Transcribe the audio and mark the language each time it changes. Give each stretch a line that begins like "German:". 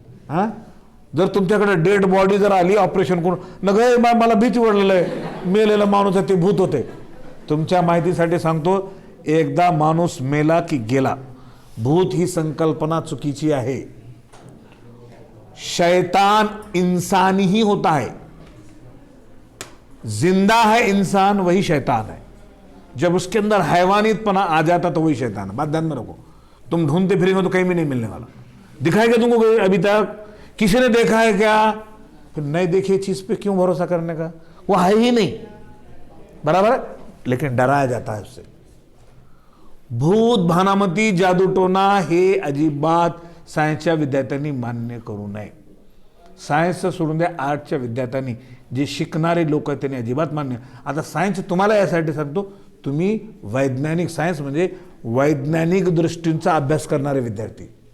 Marathi: हां, जर तुमच्याकडे डेड बॉडी जर आली ऑपरेशन करून, नग मला भीती वाढलेलं आहे, मेलेला माणूस आहे ते भूत होते. तुमच्या माहितीसाठी सांगतो, एकदा माणूस मेला की गेला. भूत ही संकल्पना चुकीची आहे.
Hindi: शैतान इंसान ही होता है, जिंदा है इंसान वही शैतान है. जब उसके अंदर हैवानियतपना आ जाता तो वही शैतान है. बात ध्यान में रखो. तुम ढूंढते फिरेंगे तो कहीं भी नहीं मिलने वाला. दिखाएगा तुमको अभी तक? किसी ने देखा है क्या? फिर नहीं देखी चीज पे क्यों भरोसा करने का? वो है ही नहीं. बराबर है, लेकिन डराया जाता है उससे.
Marathi: भूत, भानामती, जादूटोना हे अजिबात सायन्सच्या विद्यार्थ्यांनी मान्य करू नये. सायन्सचं सोडून द्या, आर्टच्या विद्यार्थ्यांनी, जे शिकणारे लोक आहेत त्यांनी अजिबात मान्य. आता सायन्स तुम्हाला यासाठी सांगतो, तुम्ही वैज्ञानिक, सायन्स म्हणजे वैज्ञानिक दृष्टींचा अभ्यास करणारे विद्यार्थी.